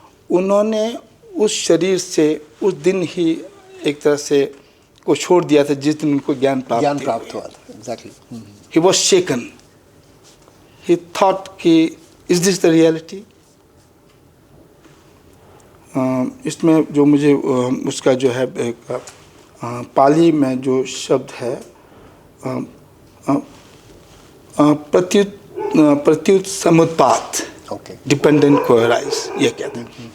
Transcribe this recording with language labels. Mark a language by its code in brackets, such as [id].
[hi] उन्होंने उस शरीर से उस दिन ही एक तरह से को छोड़ दिया था जिस दिन उनको ज्ञान प्राप्त हुआ था। [en] Exactly. He was shaken. He thought कि is this the reality? [hi] इसमें जो मुझे उसका जो है एक पाली में जो शब्द है, प्रत्युत समुत्पात, डिपेंडेंट को अराइज, ये कहते हैं।